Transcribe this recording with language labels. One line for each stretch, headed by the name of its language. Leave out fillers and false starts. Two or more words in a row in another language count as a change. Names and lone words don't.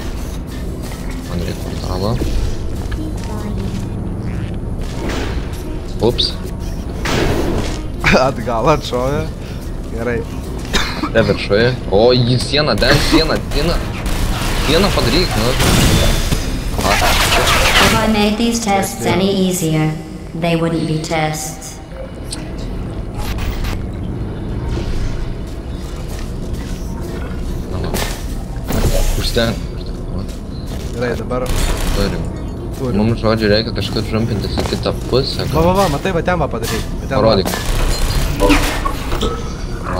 Lithuanian: Man reikia portalo. Ups. Atgal atšovė. Gerai. Te viršuje. O, į sieną, sieną. Sieną padaryk, nu.
English: If I made these tests any easier, they wouldn't be tests.
Lithuanian: Užten. Gerai, dabar... Turim. Mums žodžiu reikia kažkur žampintis į kitą pusę. Va, matai, va ten va padaryk. Parodyk. Va.